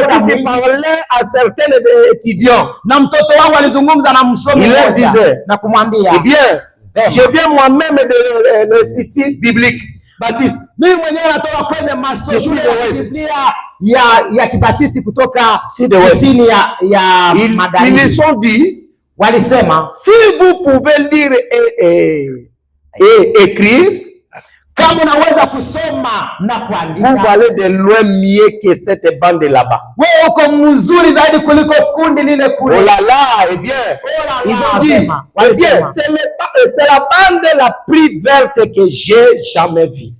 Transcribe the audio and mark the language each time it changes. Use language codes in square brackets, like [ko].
[fr] il parlait à certains étudiants, [sw] na mtoto wangu alizungumza na msomi mmoja na kumwambia, [fr] eh bien, je viens moi-même de l'institut biblique baptiste. [sw] Mimi mwenyewe natoka kwenye masomo ya Biblia ya Kibatisti kutoka kusini ya Magharibi. [fr] Ils sont dit, [sw] walisema, [fr] si vous pouvez lire et écrire, [sw] kama unaweza kusoma na kuandika, [fr] vous allez de loin mieux que cette bande là-bas. [sw] Wewe uko mzuri zaidi kuliko kundi lile kule. [fr] Oh là là, eh bien, ils ont dit, eh bien, c'est la bande la plus verte que j'ai jamais vue.